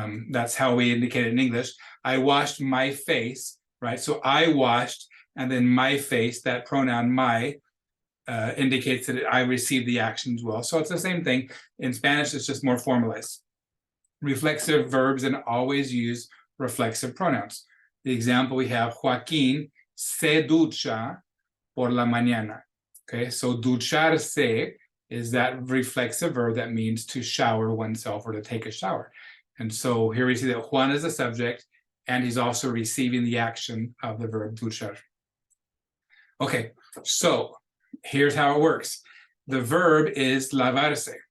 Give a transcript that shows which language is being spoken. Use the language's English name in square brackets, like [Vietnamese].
[English] That's how we indicate it in English. I washed my face, right? So I washed, and then my face, that pronoun my, indicates that I received the action as well. So it's the same thing. In Spanish, it's just more formalized. Reflexive verbs and always use reflexive pronouns. The example we have, [Spanish] Joaquín se ducha por la mañana. [English] Okay, so ducharse is that reflexive verb that means to shower oneself or to take a shower. And so here we see that Juan is the subject, and he's also receiving the action of the verb duchar. Okay, so here's how it works. The verb is lavarse.